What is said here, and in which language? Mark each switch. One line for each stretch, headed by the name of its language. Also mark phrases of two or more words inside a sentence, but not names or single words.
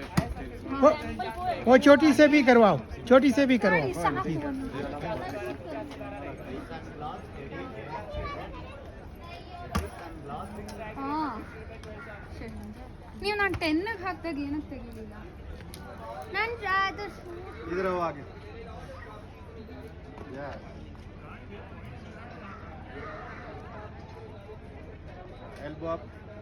Hindi: वो छोटी से भी करवाओ
Kannada: ನೀವು ನಾನು 10 ಹಾಕ್ದಾಗ ಏನಕ್ಕೆ ತೆಗಿಲಿಲ್ಲ ನಾನು
Hindi: इधर आओ आगे
English: elbow up